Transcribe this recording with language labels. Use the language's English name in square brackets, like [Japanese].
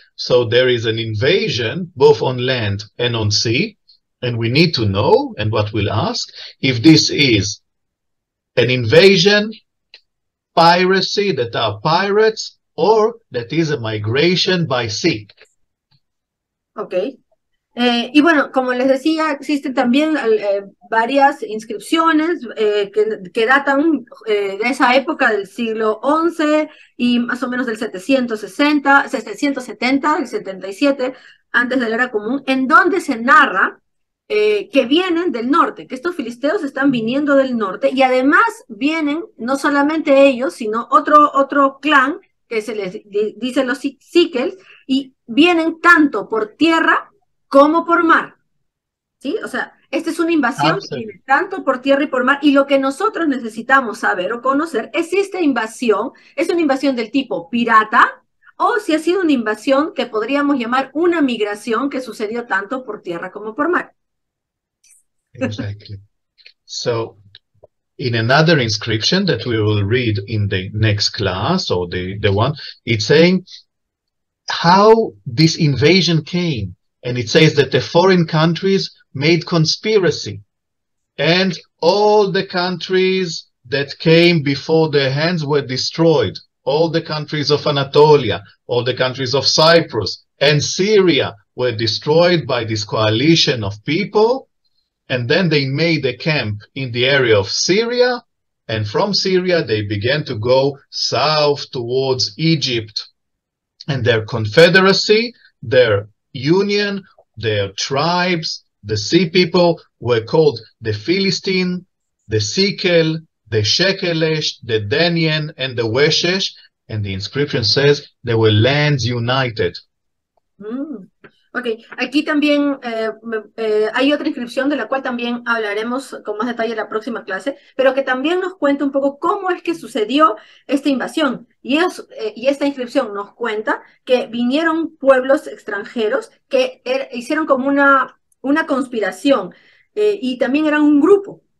[English] So there is an invasion both on land and on sea. And we need to know, and what we'll ask, if this is an invasion, piracy, that are pirates, or that is a migration by sea. Ok. [Spanish] Y bueno, como les decía, existen también varias inscripciones que datan de esa época del siglo XI y más o menos del 770, el 77, antes de la era común, en donde se narra que vienen del norte, que estos filisteos están viniendo del norte y además vienen no solamente ellos, sino otro clan que se les dice los Síquels, y vienen tanto por tierra como por mar, ¿sí? O sea, esta es una invasión que viene tanto por tierra y por mar, y lo que nosotros necesitamos saber o conocer es si esta invasión es una invasión del tipo pirata o si ha sido una invasión que podríamos llamar una migración que sucedió tanto por tierra como por mar. [English] Exactly. So, in another inscription that we will read in the next class, or the one, it's saying how this invasion came. And it says that the foreign countries made conspiracy, and all the countries that came before their hands were destroyed. All the countries of Anatolia, all the countries of Cyprus and Syria were destroyed by this coalition of people. And then they made a camp in the area of Syria. And from Syria, they began to go south towards Egypt. And their confederacy, their union, their tribes, the sea people were called the Philistine, the Sikel, the Shekelesh, the Danian, and the Weshesh. And the inscription says they were lands united. [Spanish] Ok, aquí también hay otra inscripción de la cual también hablaremos con más detalle en la próxima clase, pero que también nos cuenta un poco cómo es que sucedió esta invasión. Y esta inscripción nos cuenta que vinieron pueblos extranjeros que hicieron como una conspiración y también eran un grupo.